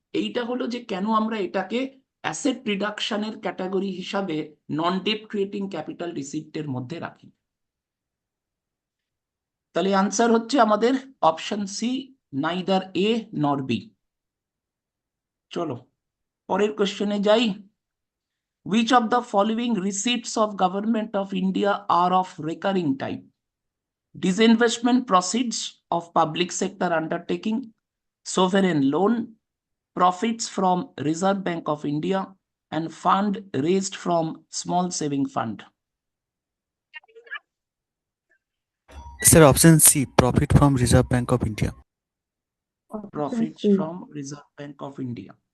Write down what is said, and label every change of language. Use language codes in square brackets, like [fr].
[bn] এইটা হলো যে কেন আমরা এটাকে অ্যাসেট রিডাকশনের ক্যাটাগরি হিসাবে নন ডেপ্ট ক্রিয়েটিং ক্যাপিটাল রিসিপ্টের মধ্যে রাখি। তাহলে আনসার হচ্ছে আমাদের অপশন সি, নাইদার এ নর বি। চলো পরের কোশ্চেনে যাই। [en] Which of the following receipts of Government of India are of recurring type? Disinvestment proceeds of public sector undertaking, sovereign loan, profits from Reserve Bank of India, and fund raised from small saving fund. Sir, option C, profit from Reserve Bank of India. Profits from Reserve Bank of India.